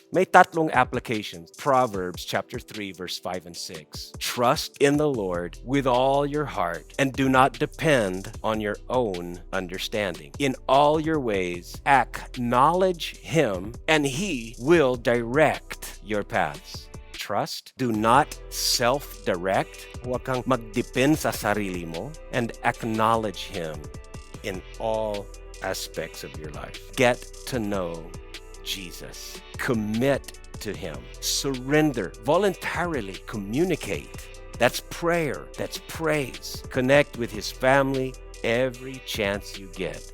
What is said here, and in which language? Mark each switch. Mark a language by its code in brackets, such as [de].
[tl] May tatlong [en] applications. Proverbs chapter 3, verse 5 and 6. Trust in the Lord with all your heart and do not depend on your own understanding. In all your ways, acknowledge Him and He will direct your paths. Trust. Do not self-direct. [tl] Huwag kang magdepend sa sarili mo. [en] And acknowledge Him in all aspects of your life. Get to know Jesus. Commit to Him. Surrender. Voluntarily communicate. That's prayer. That's praise. Connect with His family every chance you get.